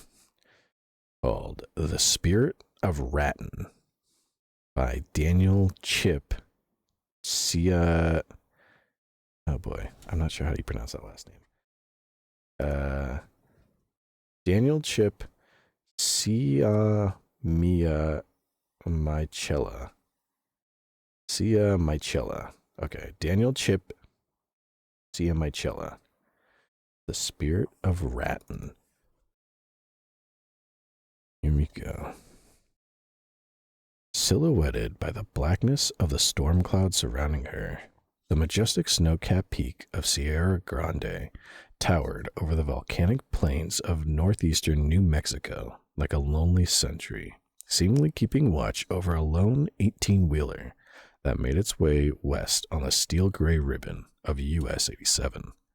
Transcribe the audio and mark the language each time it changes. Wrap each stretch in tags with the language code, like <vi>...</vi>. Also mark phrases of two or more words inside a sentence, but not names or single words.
<en>Called The Spirit of Ratton by Daniel Chip Sia. Oh boy, I'm not sure how you pronounce that last name. Daniel Chip Sia Mia Michella. Sia Michella. Okay, Daniel Chip Sia Michella. The Spirit of Ratton. Here we go. Silhouetted by the blackness of the storm cloud surrounding her, the majestic snow-capped peak of Sierra Grande towered over the volcanic plains of northeastern New Mexico like a lonely sentry, seemingly keeping watch over a lone 18-wheeler that made its way west on the steel-gray ribbon of US 87.</en>